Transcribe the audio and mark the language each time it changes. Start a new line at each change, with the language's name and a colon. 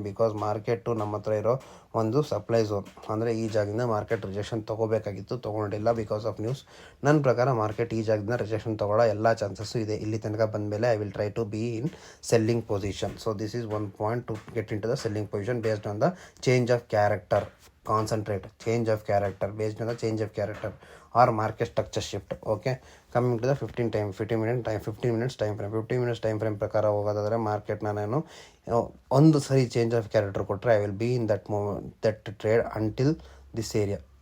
Kannada: Because market ನಮ್ಮ ಹತ್ರ ಇರೋ ಒಂದು ಸಪ್ಲೈ ಝೋನ್, ಅಂದರೆ ಈ ಜಾಗದಿಂದ market rejection ತೊಗೋಬೇಕಾಗಿತ್ತು, ತೊಗೊಂಡಿಲ್ಲ
English: Because of news.
Kannada: ನನ್ನ ಪ್ರಕಾರ ಮಾರ್ಕೆಟ್ ಈ ಜಾಗದಿಂದ ರಿಜೆಕ್ಷನ್ ತೊಗೊಳ್ಳೋ ಎಲ್ಲ ಚಾನ್ಸಸ್ಸು ಇದೆ. ಇಲ್ಲಿ ತನಕ ಬಂದಮೇಲೆ
English: I will try to be in selling position. So this is one point to get into the selling position based on the change of character. Concentrate change of character based on the change of character or market structure shift. Okay, coming to the 15 minutes time frame
Kannada: ಪ್ರಕಾರ ಹೋಗೋದಾದರೆ ಮಾರ್ಕೆಟ್ನ ನಾನು ಒಂದು ಸರಿ change of character ಕೊಟ್ಟರೆ
English: I will be in that trade until this area.